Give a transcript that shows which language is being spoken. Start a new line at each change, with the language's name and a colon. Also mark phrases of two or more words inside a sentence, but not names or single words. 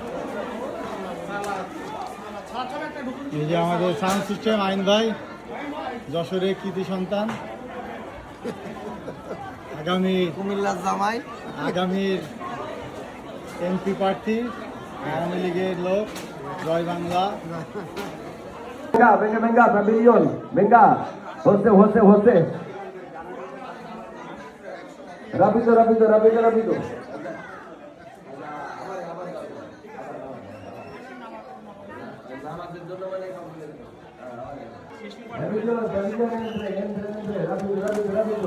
Bangla: রাইট, সালাদ, সালাদ, সালাদ একটা এই যে আমাদের
English: sound system
Bangla: আইন ভাই, যশোরের কৃতি সন্তান, আগামী কুমিল্লার জামাই, আগামীর এমপি প্রার্থী, আওয়ামী লীগের লোক, জয় বাংলা।
Spanish: venga, venga, pabellón, venga, José, José, José. Rápido, rápido, rápido, rápido. Rápido, rápido, rápido.